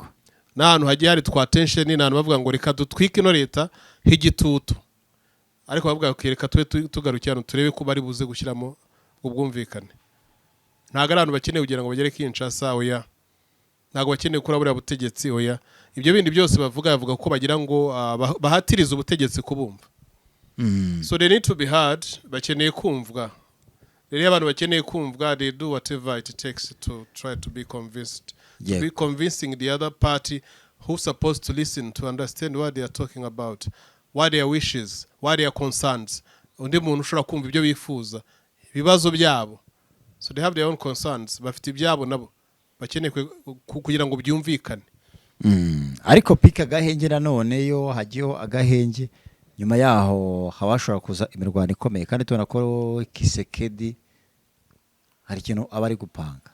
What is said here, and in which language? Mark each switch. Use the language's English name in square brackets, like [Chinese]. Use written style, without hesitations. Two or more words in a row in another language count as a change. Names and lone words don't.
[Kinyarwanda] N'ahantu hagiye hari twa tension, n'ahantu bavuga ngo reka dutwike ino leta h'igitutu, ariko bavuga ko reka tugarukirana turebe ko bari buze gushyiramo ubwumvikane. Ntago ari abantu bakeneye kugira ngo bagere Kinshasa, oya. Ntago bakeneye kuri buriya butegetsi, oya. Ibyo bindi byose bavuga ko bagira ngo bahatiriza ubutegetsi kubumva. [English] So they need to be heard. [Kinyarwanda] Bakeneye kumvwa. Rero abantu bakeneye kumvwa, [English] they do whatever it takes to try to be convinced. To be convincing the other party who's supposed to listen, to understand what they are talking about, what their wishes, what their concerns. [Kinyarwanda] Undi muntu ushobora kumva ibyo bifuza, ibibazo byabo. So they have their own concerns. Bafite ibyabo nabo bakeneye kugira ngo byumvikane. Ariko pika agahenge nanone yo hagiyeho agahenge, nyuma yaho habashobora kuza imirwano ikomeye, kandi tubona ko Kisekedi hari ikintu abari gupanga.